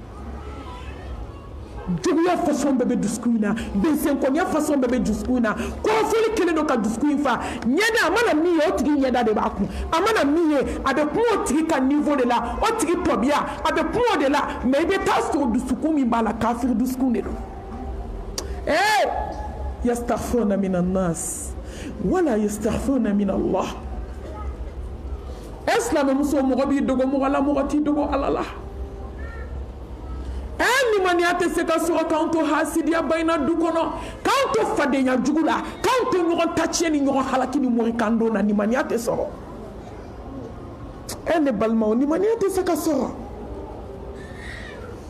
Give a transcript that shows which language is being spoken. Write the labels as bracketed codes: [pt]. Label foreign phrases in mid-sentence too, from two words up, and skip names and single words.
[bm] juguya façon bɛɛ bɛ dusukun in na bɛnsɛnkɔniya façon bɛɛ bɛ dusukun in na kɔrɔfɔli kelen don ka dusukun in fa ɲɛda a mana min ye o tigi ɲɛda de b'a kun a mana min ye a bɛ kun o tigi ka niveau de la o tigi tɔbiya a bɛ kun o de la mais i bɛ taa sɔrɔ dusukun min b'a la kafiri dusukun de don [ar] يستغفرون من الناس ولا يستغفرون من الله [bm] silamɛmuso mɔgɔ b'i dogo mɔgɔ la mɔgɔ t'i dogo Ala la nimaniya tɛ se ka sɔrɔ k'anw to hasidiya bayina du kɔnɔ k'anw to fadenya jugu la k'anw to ɲɔgɔn taciyɛ ni ɲɔgɔn halaki ni morikando na nimaniya tɛ sɔrɔ ne balimaw nimaniya tɛ se ka sɔrɔ